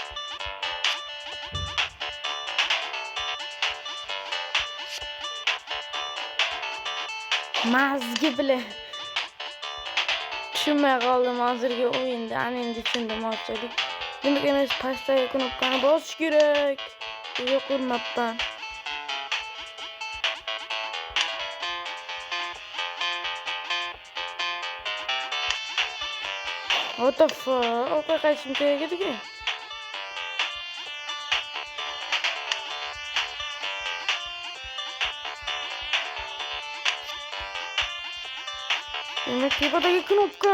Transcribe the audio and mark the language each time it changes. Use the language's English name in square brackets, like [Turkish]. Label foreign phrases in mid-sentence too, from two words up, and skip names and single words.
[Uzbek] Mazgi bile. Tushunmay qoldim hozirgi o'yinda. Ana endi tushundim hozirlik. Demak emas pastdagi knopkani bosish kerak. Yo'q urmabman. [English] What the fuck? [Uzbek] Orqaga qaytishim kerak edi-ku. Demak, tepadagi knopka.